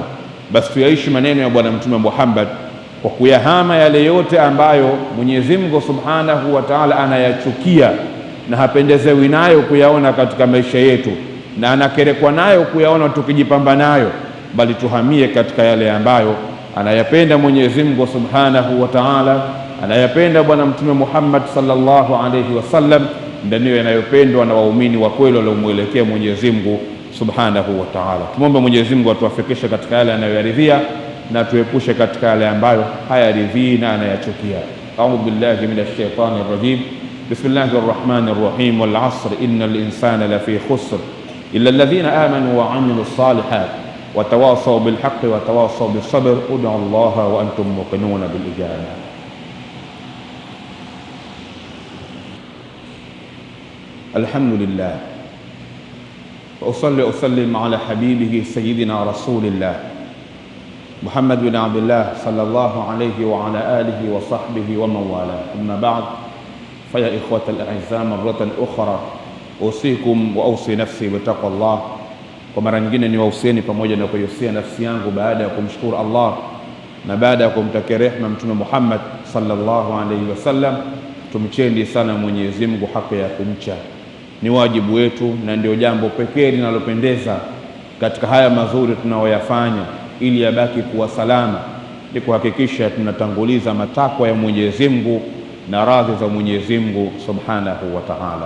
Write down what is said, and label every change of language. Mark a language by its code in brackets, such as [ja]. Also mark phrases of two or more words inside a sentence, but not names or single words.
[sw] Basi tuyaishi maneno ya Bwana Mtume Muhammad kwa kuyahama yale yote ambayo Mwenyezi Mungu [ar] سبحانه وتعالى [sw] anayachukia na hapendezewi nayo kuyaona katika maisha yetu, na anakerekwa nayo kuyaona tukijipamba nayo, bali tuhamie katika yale ambayo anayapenda Mwenyezi Mungu [ar] سبحانه وتعالى, [sw] anayapenda Bwana Mtume Muhammad [ar] صلى الله عليه وسلم, [sw] ndio yanayopendwa na waumini wa kweli waliomwelekea Mwenyezi Mungu [ar] سبحانه وتعالى. [sw] Tumombe Mwenyezi Mungu atuwafikishe katika yale anayoyaridhia na tuepushe katika yale ambayo hayaridhii na anayachukia. [ar] أعوذ بالله من الشيطان الرجيم. بسم الله الرحمن الرحيم. والعصر إن الإنسان لفي خسر إلا الذين آمنوا وعملوا الصالحات وتواصوا بالحق وتواصوا بالصبر. ادعوا الله وأنتم موقنون بالإجابة. الحمد لله وأصلي وأسلم على حبيبه سيدنا رسول الله محمد بن عبد الله صلى الله عليه وعلى آله وصحبه ومن والاه. أما بعد، فيا إخوة الأعزاء مرة أخرى أوصيكم وأوصي نفسي بتقوى الله [sw] Kwa mara nyingine niwahusieni pamoja na kuihusia nafsi yangu baada ya kumshukuru Allah na baada ya kumtakia rehema Mtume Muhammad [ar] صلى الله عليه وسلم, [sw] tumcheni sana Mwenyezi Mungu haki ya kumcha. Ni wajibu wetu na ndio jambo pekee linalopendeza katika haya mazuri tunayoyafanya, ili yabaki kuwa salama, ni kuhakikisha tunatanguliza matakwa ya Mwenyezi Mungu na radhi za Mwenyezi Mungu [ar] سبحانه وتعالى.